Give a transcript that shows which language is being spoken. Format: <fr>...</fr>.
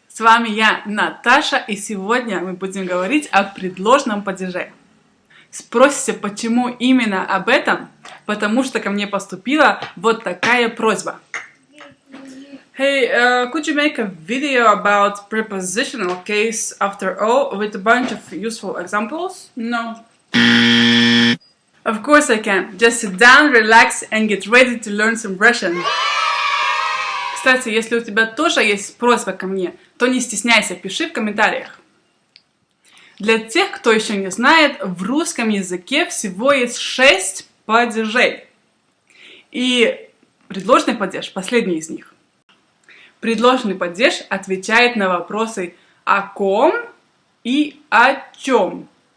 <ru>С вами я, Наташа, и сегодня мы будем говорить о предложном падеже. Спросите, почему именно об этом? Потому что ко мне поступила вот такая просьба.</ru> <en>Hey, could you make a video about prepositional case after all with a bunch of useful examples? No. Of course I can. Just sit down, relax and get ready to learn some Russian.</en> <ru>Кстати, если у тебя тоже есть просьба ко мне, то не стесняйся, пиши в комментариях. Для тех, кто еще не знает, в русском языке всего есть 6 падежей. И предложный падеж – последний из них. Предложный падеж отвечает на вопросы «о ком» и «о чем».</ru>